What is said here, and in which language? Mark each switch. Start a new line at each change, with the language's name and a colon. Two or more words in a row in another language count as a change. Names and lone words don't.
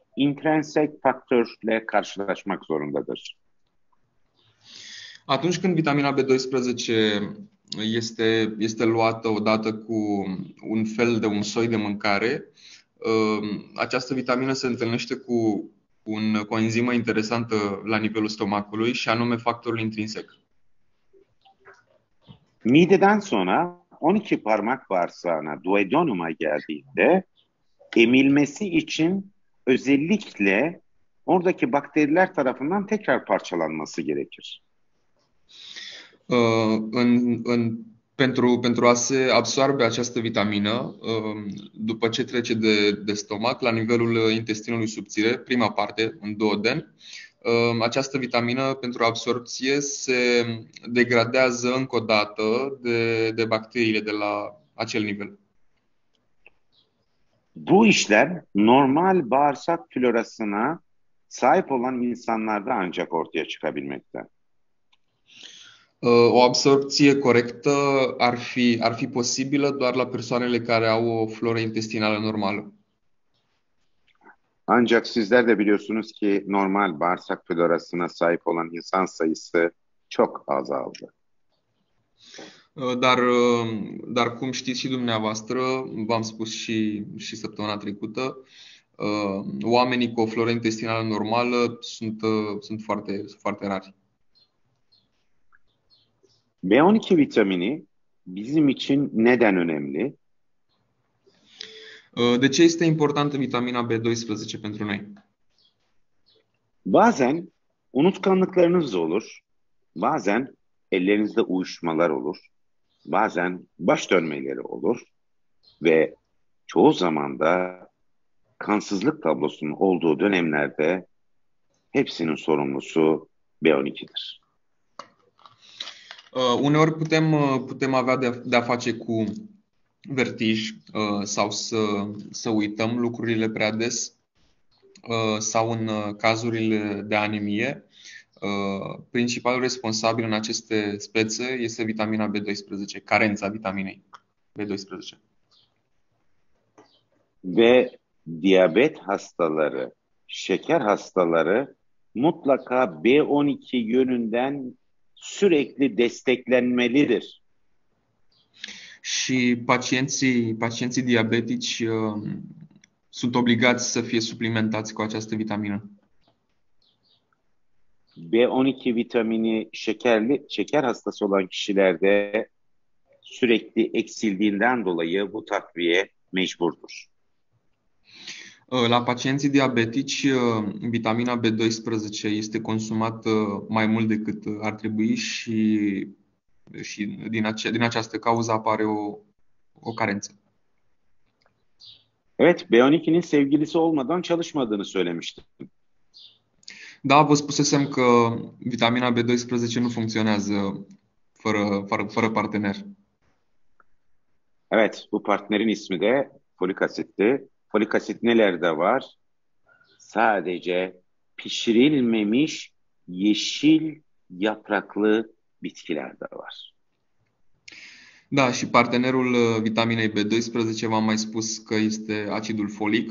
Turkish: Intrinsik faktörle karşılaşmak zorundadır.
Romanian: Atunci când vitamina B12 este luată odată cu un soi de mâncare, această vitamină se întâlnește cu o enzimă interesantă la nivelul stomacului și anume factorul intrinsec.
Turkish: Mideden sonra 12 parmak bağırsağına duodenuma geldiğinde emilmesi için özellikle oradaki bakteriler tarafından tekrar parçalanması gerekir.
Romanian: Pentru a se absorbe această vitamină, după ce trece de stomac, la nivelul intestinului subțire, prima parte, în duoden, această vitamină pentru absorpție se degradează încă o dată de bacteriile de la acel nivel.
Turkish: Bu işlem normal bağırsak florasına sahip olan insanlarda ancak ortaya çıkabilmekte.
Romanian: O absorpție corectă ar fi posibilă doar la persoanele care au o floră intestinală normală.
Turkish: Ancak sizler de biliyorsunuz ki normal bağırsak florasına sahip olan insan sayısı çok azaldı.
Romanian: Dar cum știți și dumneavoastră, v-am spus și săptămâna trecută, oamenii cu o floră intestinală normală sunt foarte rari.
Turkish: B12 vitamini bizim için neden önemli?
Romanian: De ce este importantă vitamina B12 pentru noi?
Turkish: Bazen unutkanlıklarınız olur, bazen ellerinizde uyuşmalar olur, bazen baş dönmeleri olur ve çoğu zaman da kansızlık tablosunun olduğu dönemlerde hepsinin sorumlusu B12'dir.
Romanian: Uneori putem avea de-a face cu vertij sau să uităm lucrurile prea des sau în cazurile de anemie Principalul responsabil în aceste spețe este vitamina B12, carența vitaminei B12.
Turkish: Ve diyabet hastaları, şeker hastaları mutlaka B12 yönünden sürekli desteklenmelidir.
Romanian: Și pacienții diabetici sunt obligați să fie suplimentați cu această vitamină.
Turkish: B12 vitamini şeker hastası olan kişilerde sürekli eksildiğinden dolayı bu takviye mecburdur.
Romanian: La pacienții diabetici, vitamina B12 este consumată mai mult decât ar trebui și din această cauză apare o carență.
Turkish: Evet, B12'nin sevgilisi olmadan çalışmadığını söylemiştim.
Romanian: Da, vă spusesem că vitamina B12 nu funcționează fără partener.
Turkish: Evet, bu partnerin ismi de folik asitti. Folik asit nelerde var? Sadece pişirilmemiş yeşil yapraklı bitkilerde var.
Romanian: Da, și partenerul vitaminei B12 v-am mai spus că este acidul folic.